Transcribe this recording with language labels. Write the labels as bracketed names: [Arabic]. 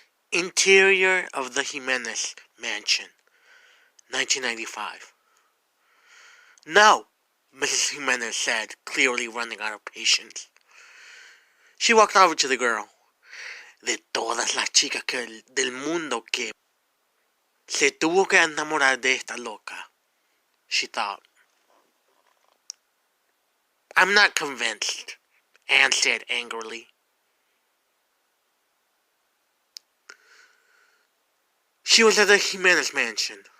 [English] Interior of the Jimenez Mansion, 1995. No, Mrs. Jimenez said, clearly running out of patience. She walked over to the girl. [Spanish] De todas las chicas del mundo que se tuvo que enamorar de esta loca, [English] she thought. I'm not convinced, Anne said angrily. She was at the Jimenez mansion.